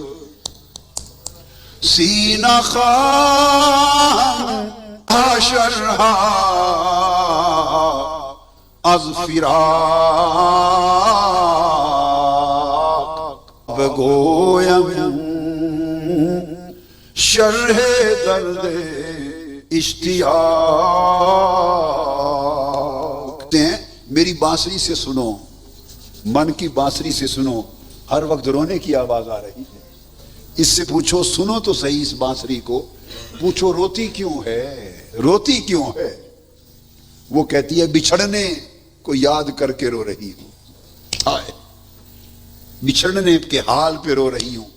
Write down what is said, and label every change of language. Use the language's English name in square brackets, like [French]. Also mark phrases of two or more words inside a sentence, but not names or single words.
[Persian] سینہ خواہم شرحا از فراق بگویم شرح درد اشتیاق۔ [Urdu] میری بانسری سے سنو، من کی بانسری سے سنو، ہر وقت رونے کی آواز آ رہی ہے، اس سے پوچھو سنو تو صحیح اس بانسری کو، پوچھو روتی کیوں ہے، روتی کیوں ہے؟ وہ کہتی ہے بچھڑنے کو یاد کر کے رو رہی ہوں، ہائے بچھڑنے کے حال پہ رو رہی ہوں۔